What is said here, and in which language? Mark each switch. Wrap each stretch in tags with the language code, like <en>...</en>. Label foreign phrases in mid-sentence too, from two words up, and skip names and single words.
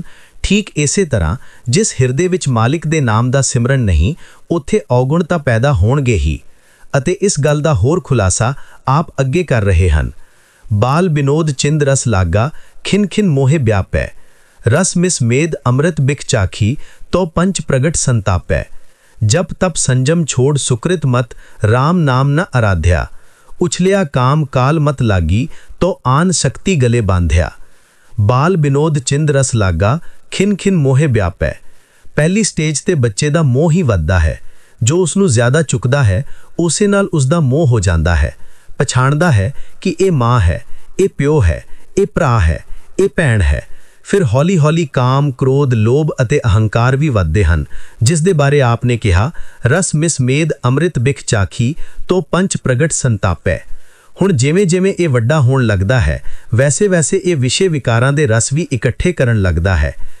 <pa>ਠੀਕ ਇਸੇ ਤਰ੍ਹਾਂ ਜਿਸ ਹਿਰਦੇ ਵਿੱਚ ਮਾਲਿਕ ਦੇ ਨਾਮ ਦਾ ਸਿਮਰਨ ਨਹੀਂ, ਉੱਥੇ ਔਗੁਣ ਤਾਂ ਪੈਦਾ ਹੋਣਗੇ ਹੀ। ਅਤੇ ਇਸ ਗੱਲ ਦਾ ਹੋਰ ਖੁਲਾਸਾ ਆਪ ਅੱਗੇ ਕਰ ਰਹੇ ਹਨ। ਬਾਲ ਬਿਨੋਦ ਚਿੰਦ ਰਸ ਲਾਗਾ, ਖਿਨ ਖਿਨ ਮੋਹਿ ਵਿਆਪੈ। ਰਸ ਮਿਸ ਮੇਦ ਅੰਮ੍ਰਿਤ ਬਿਖ ਚਾਖੀ, ਤੋ ਪੰਚ ਪ੍ਰਗਟ ਸੰਤਾਪੈ।</pa> <hi>जप तप संजम छोड़ सुकृत मत, राम नाम न आराध्या। उछलिया काम काल मत लागी, तो आन शक्ति गले बांध्या। बाल बिनोद चिंद रस लागा, खिन खिन मोहे व्यापै।</hi> <pa>ਪਹਿਲੀ ਸਟੇਜ ਤੇ ਬੱਚੇ ਦਾ ਮੋਹ ਹੀ ਵਧਦਾ ਹੈ। ਜੋ ਉਸਨੂੰ ਜ਼ਿਆਦਾ ਚੁੱਕਦਾ ਹੈ, ਉਸੇ ਨਾਲ ਉਸਦਾ ਮੋਹ ਹੋ ਜਾਂਦਾ ਹੈ। ਪਛਾਣਦਾ ਹੈ ਕਿ ਇਹ ਮਾਂ ਹੈ, ਇਹ ਪਿਓ ਹੈ, ਇਹ ਭਰਾ ਹੈ, ਇਹ ਭੈਣ ਹੈ। ਫਿਰ ਹੌਲੀ-ਹੌਲੀ ਕਾਮ, ਕ੍ਰੋਧ, ਲੋਭ ਅਤੇ ਅਹੰਕਾਰ ਵੀ ਵੱਧਦੇ ਹਨ, ਜਿਸ ਦੇ ਬਾਰੇ ਆਪਨੇ ਕਿਹਾ, ਰਸ ਮਿਸ ਮੇਦ ਅੰਮ੍ਰਿਤ ਬਿਖ ਚਾਖੀ, ਤੋ ਪੰਚ ਪ੍ਰਗਟ ਸੰਤਾਪੈ। ਹੁਣ ਜਿਵੇਂ-ਜਿਵੇਂ ਇਹ ਵੱਡਾ ਹੋਣ ਲੱਗਦਾ ਹੈ, ਵੈਸੇ-ਵੈਸੇ ਇਹ ਵਿਸ਼ੇ ਵਿਕਾਰਾਂ ਦੇ ਰਸ ਵੀ ਇਕੱਠੇ ਕਰਨ ਲੱਗਦਾ ਹੈ।</pa>